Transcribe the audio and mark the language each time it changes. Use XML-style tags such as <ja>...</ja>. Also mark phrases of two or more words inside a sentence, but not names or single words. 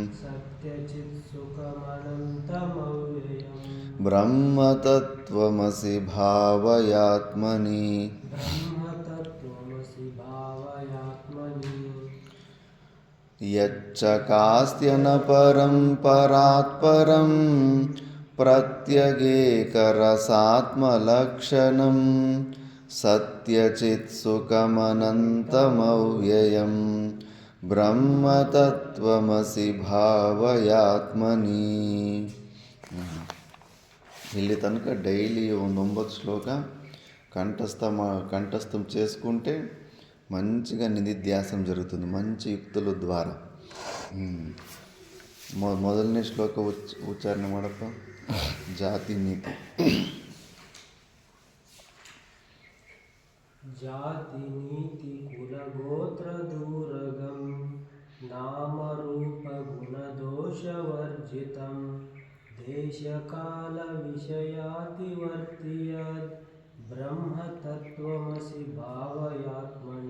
<sa>బ్రహ్మతత్వమసి భావయాత్మని యచ్చకాస్త్యనపరం పరాత్పరం ప్రత్యగేకరసాత్మలక్షణం సత్యచిత్సుఖమనంతమవ్యయం బ్రహ్మతత్వమసి భావయాత్మని.</sa> <kn>ಇಲ್ಲಿ ತನಕ ಡೈಲಿ ಒಂದು 9 ಶ್ಲೋಕ</kn> <te>కంఠస్థం చేసుకుంటే మంచిగా నిధిధ్యాసం జరుగుతుంది, మంచి యుక్తుల ద్వారా.</te> <kn>ಮೊದಲನೇ ಶ್ಲೋಕ ಉಚ್ಚಾರಣೆ ಮಾಡಪ್ಪ.</kn> <sa>ಜಾತಿ ನೀತಿ. ಜಾತಿ ನೀತಿ ಕುಲ ಗೋತ್ರ ದೂರಗಂ ನಾಮ ರೂಪ ಗುಣ ದೋಷ ವರ್ಜಿತಂ ದೇಶ ಕಾಲ ವಿಷಯಾತಿ ವರ್ತಿಯದ್ ಬ್ರಹ್ಮ ತತ್ವಮಸಿ ಭಾವಯಾತ್ಮನಿ.</sa>